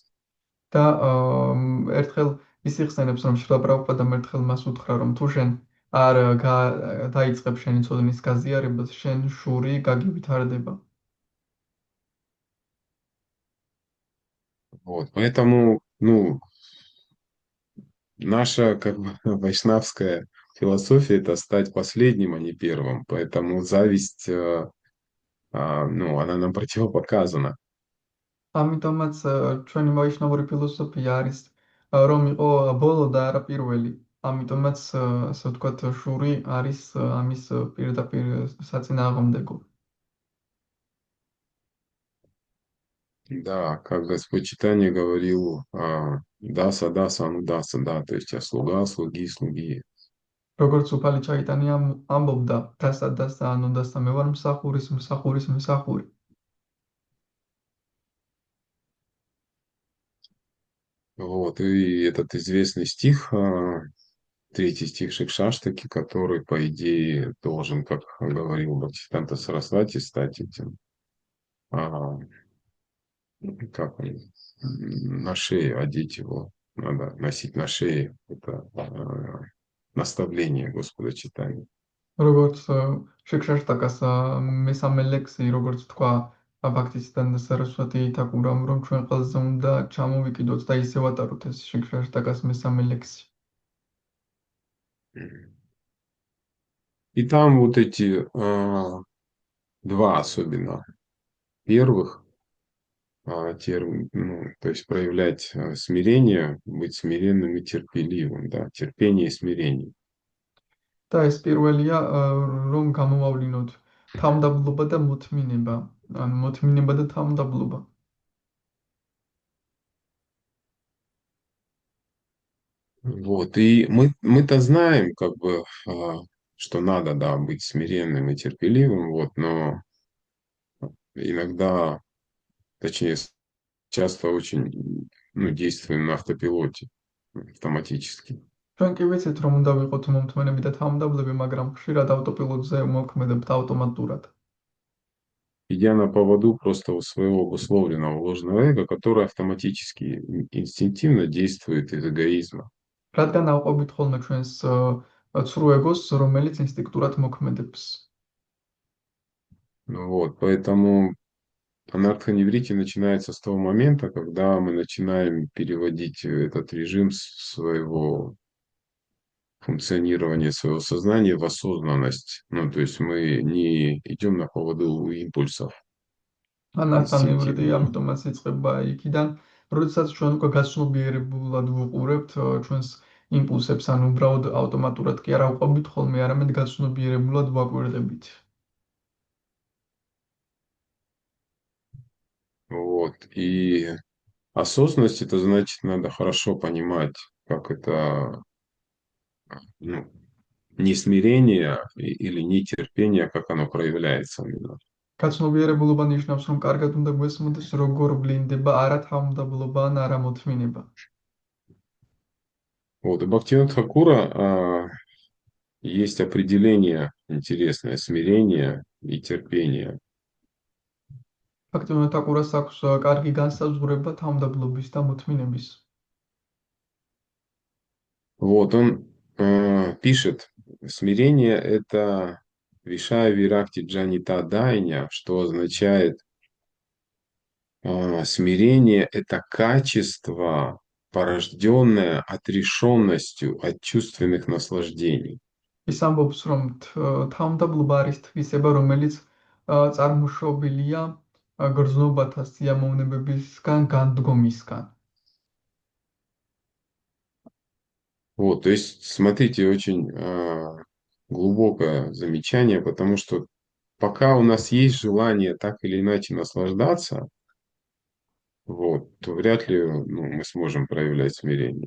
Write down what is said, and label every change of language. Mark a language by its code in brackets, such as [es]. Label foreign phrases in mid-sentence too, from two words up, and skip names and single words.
[ka] და ერთხელ ის იხსენებს, რომ შრილა პრაბჰუპადამ ერთხელ მას უთხრა, რომ თუ შენ არ დაიწყებ შენი ცოდნის გაზიარებას, შენ შური გაგივითარდება. [ru] Вот, поэтому, ну, наша как бы вайшнавская философия это стать последним, а не первым. Поэтому зависть, ну, она нам противопоказана. [ka] ამიტომაც ჩვენი ვაიშნავური ფილოსოფია არის რომ იყო ბოლო და არა პირველი. ამიტომაც ასე ვთქვათ, შური არის ამის პირდაპირ საწინააღმდეგო. [ru] Да, как Господь Чайтанья говорил, [sa] दास, दास, [ru] ну даса, да, то есть слуга, слуги, слуги. [ka] როგორც უფალი ჩაიტანია ამბობდა, [sa] दास दास, [ka] ანუ დასა, მე ვარ მსახურის, მსახურის მსახური. [ru] Вот, и этот известный стих, третий стих Шикшаштаки, который, по идее, должен, как говорил Бхактисиданта Сарасвати, стать этим, как он, на шее одеть его, надо носить на шее, это наставление Господа Чайтаньи. [ka] როგორც შიქშაშტაკას მესამე ლექსი, როგორც თქვა ბhaktisitanda saraswati თაკურამ, რომ ჩვენ ყველაზე უნდა ჩამოვიკიდოთ და ისე ვატაროთ ეს შიქშაშტაკას მესამე ლექსი. [ru] И там вот эти два особенно первых ну, то есть проявлять смирение, быть смиренным и терпеливым, да, терпение и смирение. [ka] და ეს პირველია, რომ გამოვავლინოთ თავმდაბლობა და მოთმინება, ან მოთმინება და თავმდაბლობა. [ru] Вот, и мы-то знаем, как бы, что надо, да, быть смиренным и терпеливым, вот, но иногда, точнее, часто очень, ну, действуем на автопилоте автоматически. [ka] ჩვენ კი ვიცით, რომ უნდა ვიყოთ მომთმენები და თავმდაბლები, მაგრამ ხშირად ავტოპილოტზე მოქმედებთ ავტომატურად. [ru] Идя на поводу просто у своего обусловленного ложного эго, которое автоматически, инстинктивно действует из эгоизма. [ka] რადგან ავყვებით ხოლმე ჩვენს ცრუ ეგოს, რომელიც ინსტინქტურად მოქმედებს. [ru] Вот, поэтому анархоневрите начинается с того момента, когда мы начинаем переводить этот режим своего функционирования, своего сознания в осознанность. Ну, то есть мы не идем на поводу у импульсов. [ka] ანარქონევრიტი ამიტომაც იწყება იქიდან, როდესაც ჩვენ უკვე გაცნობიერებულად ვუყურებთ ჩვენს იმპულსებს, ან უბრალოდ ავტომატურად კი არ ავყვებით ხოლმე, არამედ გაცნობიერებულად ვაკვირდებით. [ru] Вот, и осознанность это значит, надо хорошо понимать, как это, ну, не смирение или не терпение, как оно проявляется именно. [ka] გაცნობიერებულობა ნიშნავს, რომ კარგად უნდა გვესმოდეს, როგორ ვლინდება არა თავმდაბლობა, ან არა მოთმინება. [ru] Вот, у Бхактивинода Тхакура есть определение интересное, смирение и терпение. [ka] ბhaktivinoda თაკურას აქვს კარგი განსაზღვრება თავმდაბლობის და მოთმინების. [ru] Вот, он пишет, смирение это [sa] विषय विरक्ति जनित दैन्य, [ru] что означает смирение это качество, порожденное отрешенностью от чувственных наслаждений. [ka] ის ამბობს, რომ თავმდაბლობა არის თვისება, რომელიც წარმოშობილია გრძნობათა სიამოვნებებისგან, განდგომისგან. [ru] Вот, то есть, смотрите, очень глубокое замечание, потому что пока у нас есть желание так или иначе наслаждаться, вот, то вряд ли, ну, мы сможем проявлять смирение.